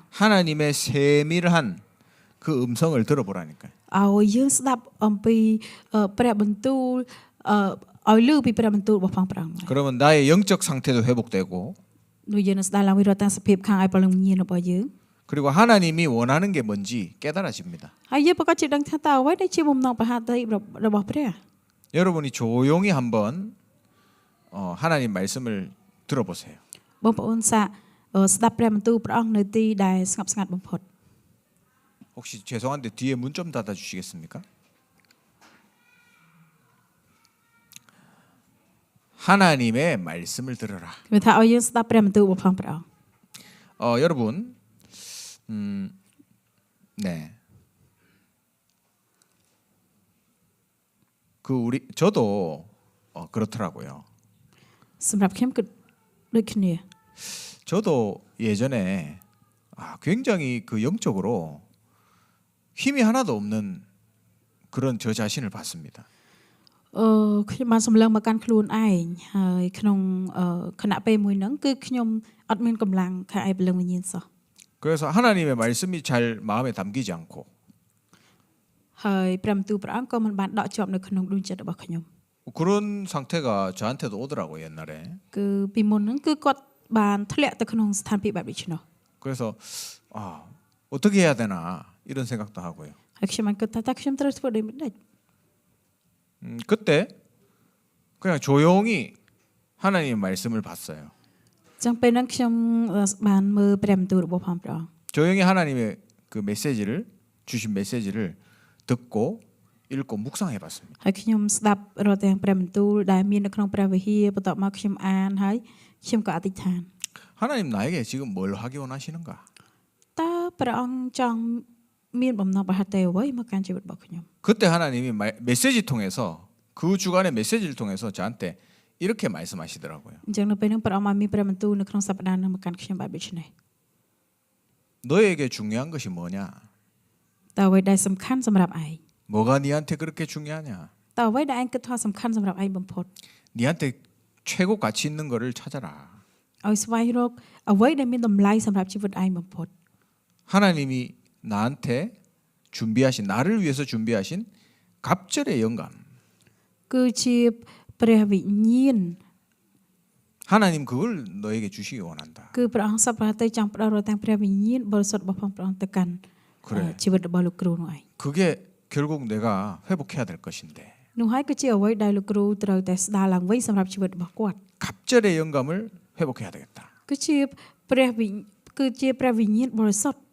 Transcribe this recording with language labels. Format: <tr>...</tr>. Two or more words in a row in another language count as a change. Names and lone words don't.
<ko>하나님의 세밀한 그 음성을 들어보라니까요.</ko> <km>ឲ្យយើងស្ដាប់អំពីព្រះបន្ទូលឲ្យឮពីព្រះបន្ទូលរបស់ផងព្រះអង្គ</km> <ko>그러면 나의 영적 상태도 회복되고</ko> <km>ដូចយើងនឹងស្ដាប់ឡើងវិញរាល់ទាំងសភាពខាងឯព្រលឹងវិញ្ញាណរបស់យើង</km> <ko>그리고 하나님이 원하는 게 뭔지 깨달아집니다.</ko> <km>ហើយយើងប្រកាសជាដឹងថាតើអ្វីដែលជាបំណងប្រហាតីរបស់ព្រះ</km> <ko>여러분이 조용히 한번 하나님 말씀을 들어보세요.</ko> <km>បងប្អូនសាកស្ដាប់ព្រះបន្ទូលព្រះអង្គនៅទីដែលស្ងប់ស្ងាត់បំផុត</km> <ko>혹시 죄송한데 뒤에 문 좀 닫아 주시겠습니까? 하나님의 말씀을 들어라.</ko> <km>វាថាឲ្យយើងស្ដាប់ព្រះបន្ទូលរបស់ផងព្រះអង្គ</km> <ko>여러분, 네. 그 저도 그렇더라고요.</ko> <km>សម្រាប់ខ្ញុំគឺដូចគ្នា</km> <ko>저도 예전에 굉장히 그 영적으로 힘이 하나도 없는 그런 저 자신을 봤습니다.</ko> <km>ខ្ញុំបានសម្លឹងមកកាន់ខ្លួនឯងហើយក្នុងគណៈពេលមួយហ្នឹងគឺខ្ញុំអត់មានកម្លាំងខាងឯព្រលឹងវិញ្ញាណសោះ</km> <ko>그래서 하나님의 말씀이 잘 마음에 담기지 않고</ko> <km>ហើយព្រះបន្ទូលព្រះអង្គក៏មិនបានដកជាប់នៅក្នុងដួងចិត្តរបស់ខ្ញុំ</km> <ko>그런 상태가 저한테도 오더라고요 옛날에.</ko> <km>គឺពីមុនហ្នឹងគឺគាត់បានធ្លាក់ទៅក្នុងស្ថានភាពបែបនេះនោះ</km> <ko>그래서 어떻게 해야 되나 이런 생각도 하고요.</ko> <km>ហើយខ្ញុំបានគិតថាតើខ្ញុំត្រូវធ្វើដូចម្តេច</km> <ko>그때 그냥 조용히 하나님의 말씀을 봤어요.</ko> <km>អញ្ចឹងពេលហ្នឹងខ្ញុំបានមើលព្រះបន្ទូលរបស់ផងព្រះអង្គ</km> <ko>조용히 하나님의 그 메시지를 주신 메시지를 듣고 읽고 묵상해봤습니다.</ko> <km>ហើយខ្ញុំស្ដាប់រាល់ទាំងព្រះបន្ទូលដែលមាននៅក្នុងព្រះវិហារបន្ទាប់មកខ្ញុំអានហើយខ្ញុំក៏អធិដ្ឋាន</km> <ko>하나님 나에게 지금 뭘 하기 원하시는가?</ko> <km>តើព្រះអង្គចង់មានបំណងប្រហែលតែអ្វីមកកាន់ជីវិតរបស់ខ្ញុំ</km> <ko>그때 하나님이 메시지 통해서 그 주간의 메시지를 통해서 저한테 이렇게 말씀하시더라고요.</ko> <km>អញ្ចឹងនៅពេលហ្នឹងព្រះអង្គបានមានព្រះបន្ទូលនៅក្នុងសប្តាហ៍ហ្នឹងមកកាន់ខ្ញុំបែបដូចនេះ</km> <ko>너에게 중요한 것이 뭐냐?</ko> <km>តើអ្វីដែលសំខាន់សម្រាប់ឯង</km> <ko>뭐가 네한테 그렇게 중요하냐?</ko> <km>តើអ្វីដែលឯងគិតថាសំខាន់សម្រាប់ឯងបំផុត</km> <ko>네한테 최고 가치 있는 거를 찾아라.</ko> <km>ឲ្យស្វែងរកអ្វីដែលមានតម្លៃសម្រាប់ជីវិតឯងបំផុត</km> <ko>하나님이 나한테 준비하신 나를 위해서 준비하신 갑절의 영감.</ko> <km>គឺជាព្រះវិញ្ញាណ</km> <ko>하나님 그걸 너에게 주시기 원한다.</ko> <km>គឺព្រះអង្គសប្តាហ៍ទៅចង់ផ្ដល់រាល់ទាំងព្រះវិញ្ញាណបរិសុទ្ធរបស់ព្រះអង្គទៅកាន់</km> <ko>그래.</ko> <km>ជីវិតរបស់លោកគ្រូនោះឯង</km> <ko>그게 결국 내가 회복해야 될 것인데</ko> <km>នោះហើយគឺជាអ្វីដែលលោកគ្រូត្រូវតែស្ដារឡើងវិញសម្រាប់ជីវិតរបស់គាត់</km> <ko>갑절의 영감을 회복해야 되겠다.</ko> <km>គឺជាព្រះវិញ្ញាណបរិសុទ្ធ</km>